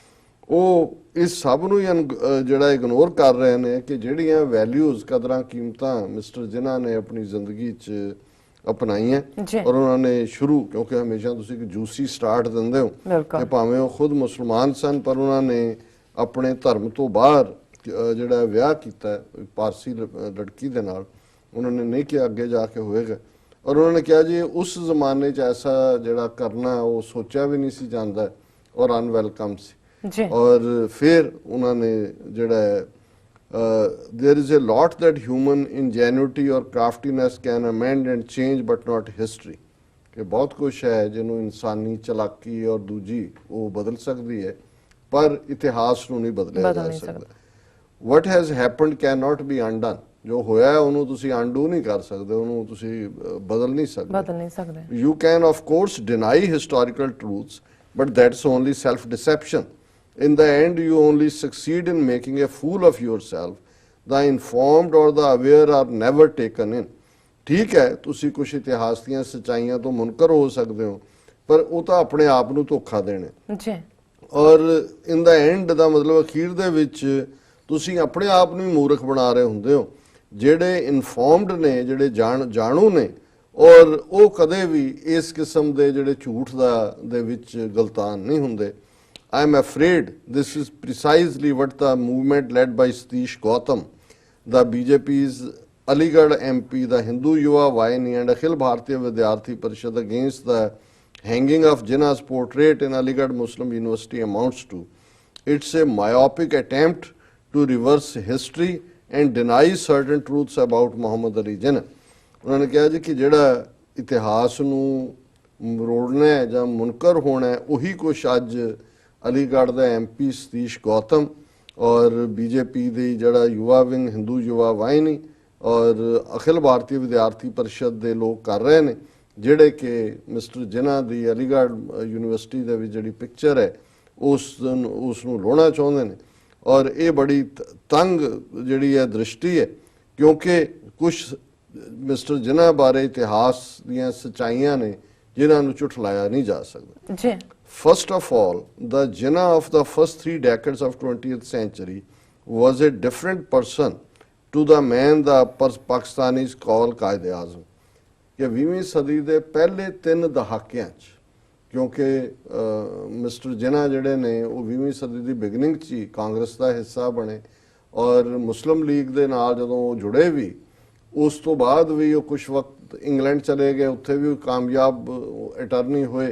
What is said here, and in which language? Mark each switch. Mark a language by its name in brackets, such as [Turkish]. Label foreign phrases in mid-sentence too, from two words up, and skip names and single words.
[Punjabi] ਉਹ ਇਸ ਸਭ ਨੂੰ ਜਿਹੜਾ ਇਗਨੋਰ ਕਰ ਰਹੇ ਨੇ ਕਿ ਜਿਹੜੀਆਂ ਵੈਲਿਊਜ਼, ਕਦਰਾਂ ਕੀਮਤਾਂ ਮਿਸਟਰ ਜਿਨ੍ਹਾਂ ਨੇ ਆਪਣੀ ਜ਼ਿੰਦਗੀ 'ਚ ਅਪਣਾਈਆਂ ਔਰ ਉਹਨਾਂ ਨੇ ਸ਼ੁਰੂ, ਕਿਉਂਕਿ ਹਮੇਸ਼ਾ ਤੁਸੀਂ ਇੱਕ [English] juicy start [Punjabi] ਦਿੰਦੇ ਹੋ ਕਿ ਭਾਵੇਂ ਉਹ ਖੁਦ ਮੁਸਲਮਾਨ ਸਨ ਪਰ ਉਹਨਾਂ ਨੇ ਆਪਣੇ ਧਰਮ ਤੋਂ ਬਾਹਰ ਜਿਹੜਾ ਵਿਆਹ ਕੀਤਾ ਪਾਰਸੀ ਲੜਕੀ ਦੇ ਨਾਲ, ਉਹਨਾਂ ਨੇ ਨਹੀਂ ਕਿਹਾ ਅੱਗੇ ਜਾ ਕੇ ਹੋਏਗਾ। ਔਰ ਉਹਨਾਂ ਨੇ ਕਿਹਾ ਜੀ ਉਸ ਜ਼ਮਾਨੇ 'ਚ ਐਸਾ ਜਿਹੜਾ ਕਰਨਾ ਉਹ ਸੋਚਿਆ ਵੀ ਨਹੀਂ ਸੀ ਜਾਂਦਾ ਔਰ ਅਨਵੈਲਕਮ ਸੀ। ਔਰ ਫਿਰ ਉਹਨਾਂ ਨੇ ਜਿਹੜਾ [English] there is a lot that human ingenuity or craftiness can amend and change but not history, [Punjabi] ਕਿ ਬਹੁਤ ਕੁਛ ਹੈ ਜਿਹਨੂੰ ਇਨਸਾਨੀ ਚਲਾਕੀ ਔਰ ਦੂਜੀ ਉਹ ਬਦਲ ਸਕਦੀ ਹੈ ਪਰ ਇਤਿਹਾਸ ਨੂੰ ਨਹੀਂ ਬਦਲਿਆ ਜਾ ਸਕਦਾ। [English] what has happened cannot be undone, [Punjabi] ਜੋ ਹੋਇਆ ਉਹਨੂੰ ਤੁਸੀਂ ਅਨਡੂ ਨਹੀਂ ਕਰ ਸਕਦੇ, ਉਹਨੂੰ ਤੁਸੀਂ ਬਦਲ ਨਹੀਂ ਸਕਦੇ। [English] you can of course deny historical truths but that's only self deception. In the end you only succeed in making a fool of yourself. The informed or the aware are never taken in. [Punjabi] ਠੀਕ ਹੈ ਤੁਸੀਂ ਕੁਝ ਇਤਿਹਾਸ ਦੀਆਂ ਸੱਚਾਈਆਂ ਤੋਂ ਮੁਨਕਰ ਹੋ ਸਕਦੇ ਹੋ, ਪਰ ਉਹ ਤਾਂ ਆਪਣੇ ਆਪ ਨੂੰ ਧੋਖਾ ਦੇਣਾ। ਜੀ ਔਰ [English] in the end [Punjabi] ਦਾ ਮਤਲਬ ਅਖੀਰ ਦੇ ਵਿੱਚ ਤੁਸੀਂ ਆਪਣੇ ਆਪ ਨੂੰ ਹੀ ਮੂਰਖ ਬਣਾ ਰਹੇ ਹੁੰਦੇ ਹੋ। ਜਿਹੜੇ ਇਨਫੋਰਮਡ ਨੇ, ਜਿਹੜੇ ਜਾਣੂ ਨੇ, ਔਰ ਉਹ ਕਦੇ ਵੀ ਇਸ ਕਿਸਮ ਦੇ ਜਿਹੜੇ ਝੂਠ ਦੇ ਵਿੱਚ ਗਲਤਾਨ ਨਹੀਂ ਹੁੰਦੇ। [English] I am afraid this is precisely what the movement led by Satish Gautam, the BJP's Aligarh MP, the Hindu Yuva Vahini and Akhil Bharatiya Vidyarthi Parishad against the hanging of Jinnah's portrait in Aligarh Muslim University amounts to. It's a myopic attempt to reverse history and deny certain truths about Muhammad Ali Jinnah. [Punjabi] ਉਹਨਾਂ ਨੇ ਕਿਹਾ ਜੀ ਕਿ ਜਿਹੜਾ ਇਤਿਹਾਸ ਨੂੰ ਮਰੋੜਨਾ ਹੈ ਜਾਂ ਮੁਨਕਰ ਹੋਣਾ ਹੈ, ਉਹੀ ਕੁਛ ਅੱਜ ਅਲੀਗੜ੍ਹ ਦਾ MP ਸਤੀਸ਼ ਗੌਤਮ ਔਰ BJP ਦੀ ਜਿਹੜਾ ਯੁਵਾ ਵਿੰਗ ਹਿੰਦੂ ਯੁਵਾ ਵਾਹਿਨੀ ਔਰ ਅਖਿਲ ਭਾਰਤੀ ਵਿਦਿਆਰਥੀ ਪਰਿਸ਼ਦ ਦੇ ਲੋਕ ਕਰ ਰਹੇ ਨੇ, ਜਿਹੜੇ ਕਿ ਮਿਸਟਰ ਜਿਨ੍ਹਾਂ ਦੀ ਅਲੀਗੜ੍ਹ ਯੂਨੀਵਰਸਿਟੀ ਦੇ ਵਿੱਚ ਜਿਹੜੀ ਪਿਕਚਰ ਹੈ ਉਸ ਨੂੰ ਲਾਉਣਾ ਚਾਹੁੰਦੇ ਨੇ। ਔਰ ਇਹ ਬੜੀ ਤੰਗ ਜਿਹੜੀ ਹੈ ਦ੍ਰਿਸ਼ਟੀ ਹੈ, ਕਿਉਂਕਿ ਕੁਛ ਮਿਸਟਰ ਜਿਨ੍ਹਾਂ ਬਾਰੇ ਇਤਿਹਾਸ ਦੀਆਂ ਸੱਚਾਈਆਂ ਨੇ ਜਿਨ੍ਹਾਂ ਨੂੰ ਝੁਠਲਾਇਆ ਨਹੀਂ ਜਾ ਸਕਦਾ। ਜੀ [English] First of all, the Jinnah of the first 3 decades of 20th century was a different person to the man the Pakistanis call Qaid-e-Azam. [Punjabi] ਕਿ 20ਵੀਂ ਸਦੀ ਦੇ ਪਹਿਲੇ 3 ਦਹਾਕਿਆਂ 'ਚ, ਕਿਉਂਕਿ ਮਿਸਟਰ ਜਿਨ੍ਹਾਂ ਜਿਹੜੇ ਨੇ ਉਹ 20ਵੀਂ ਸਦੀ ਦੀ ਬਿਗਨਿੰਗ 'ਚ ਹੀ ਕਾਂਗਰਸ ਦਾ ਹਿੱਸਾ ਬਣੇ ਔਰ ਮੁਸਲਿਮ ਲੀਗ ਦੇ ਨਾਲ ਜਦੋਂ ਉਹ ਜੁੜੇ ਵੀ, ਉਸ ਤੋਂ ਬਾਅਦ ਵੀ ਉਹ ਕੁਝ ਵਕਤ ਇੰਗਲੈਂਡ ਚਲੇ ਗਏ, ਉੱਥੇ ਵੀ ਕਾਮਯਾਬ ਅਟਾਰਨੀ ਹੋਏ।